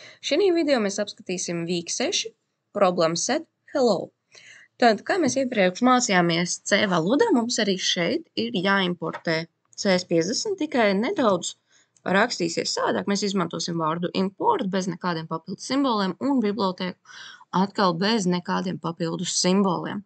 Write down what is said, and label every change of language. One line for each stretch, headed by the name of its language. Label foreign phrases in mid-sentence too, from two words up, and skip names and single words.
Latvian: Šī video mēs apskatīsim
English: week 6 problem set hello.
Latvian: Tad, kā mēs iepriekš mācījāmies C valodā, mums arī šeit ir jāimportē CS50, tikai nedaudz rakstīsies savādāk. Mēs izmantosim vārdu import bez nekādiem papildus simboliem un bibliotēku atkal bez nekādiem papildus simboliem.